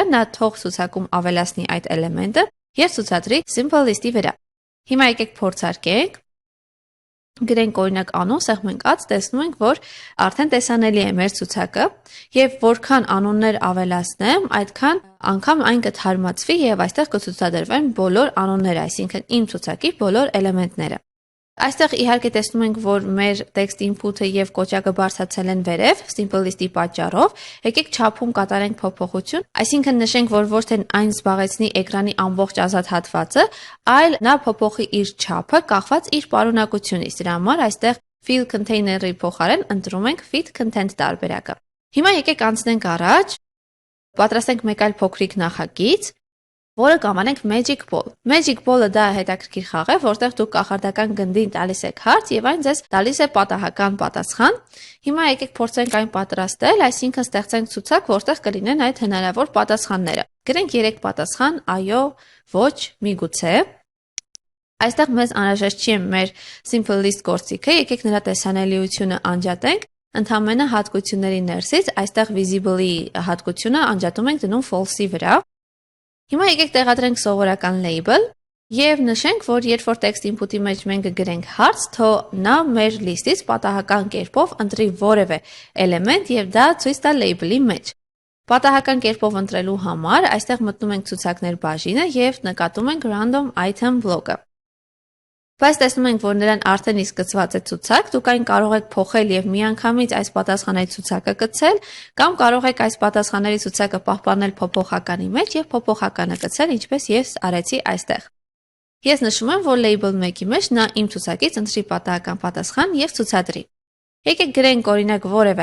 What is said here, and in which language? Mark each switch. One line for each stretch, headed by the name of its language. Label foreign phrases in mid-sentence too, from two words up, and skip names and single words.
Armenian: նա թող ցուցակում ավելացնի այդ էլեմենտը եւ ցուցադրի
English: simple list-
Armenian: ի վրա։ Հիմա եկեք փորձարկենք։ Գրենք օրինակ անուն, սեղմենք add, տեսնում ենք, որ արդեն տեսանելի է մեր ցուցակը եւ որքան անուններ ավելացնեմ, այդքան անգամ այն կթարմացվի եւ այստեղ կցուցադրվեն բոլոր անունները, այսինքն իմ ցուցակի բոլոր էլեմենտները։ Այստեղ իհարկե տեսնում ենք, որ մեր
English: text input-
Armenian: ը եւ կոճակը բարձրացել են վերև,
English: simple list-
Armenian: ի պատճառով։ Եկեք չափում կատարենք փոփոխություն, այսինքն նշենք, որ ոչ թե այն զբաղեցնի էկրանի ամբողջ ազատ հատվածը, այլ նա փոփոխի իր չափը կախված իր պարունակությունից։ Դրա համար այստեղ
English: fill container-
Armenian: ի փոխարեն ընտրում ենք
English: fit content
Armenian: տարբերակը։ Հիմա եկեք անցնենք առաջ, պատրաստենք մեկ այլ փոքրիկ նախագիծ։ որը կանվանենք
English: magic ball։ Magic ball-
Armenian: ը դա հետաքրքիր խաղ է, որտեղ դուք կախարդական գնդին տալիս եք հարց եւ այն ձեզ տալիս է պատահական պատասխան։ Հիմա եկեք փորձենք այն պատրաստել, այսինքն ստեղծենք ցուցակ, որտեղ կլինեն այդ հնարավոր պատասխանները։ Գրենք 3 պատասխան՝ այո, ոչ, միգուցե։ Այստեղ մեզ անհրաժեշտ չի մեր
English: simple list
Armenian: գործիքը, եկեք նրա տեսանելիությունը անջատենք։ Ընդամենը հատկությունների ներսից այստեղ visible-ի հատկությունը անջատում ենք դնում false-ի վրա։ Հիմա եկեք տեղադրենք սովորական label եւ նշենք, որ երբ որ
English: text input-
Armenian: ի մեջ մենք կգրենք հարց, թո նա մեր լիստից պատահական կերպով ընտրի որևէ էլեմենտ եւ դա ցույց տա label-ի մեջ։ Պատահական կերպով ընտրելու համար այստեղ մտնում ենք ցուցակներ բաժինը եւ նկատում ենք
English: random item block-
Armenian: ը։ Բայց տեսնում ենք, որ նրան արդեն իսկ գծված է ցուցակ, դուք այն կարող եք փոխել եւ միանգամից այս պատասխանների ցուցակը գցել, կամ կարող եք այս պատասխանների ցուցակը պահպանել փոփոխականի մեջ եւ փոփոխականը գցել, ինչպես ես արեցի այստեղ։ Ես նշում եմ, որ label 1-ի մեջ նա իմ ցուցակից ընտրի պատահական պատասխան եւ ցուցադրի։ Եկեք գրենք օրինակ որևէ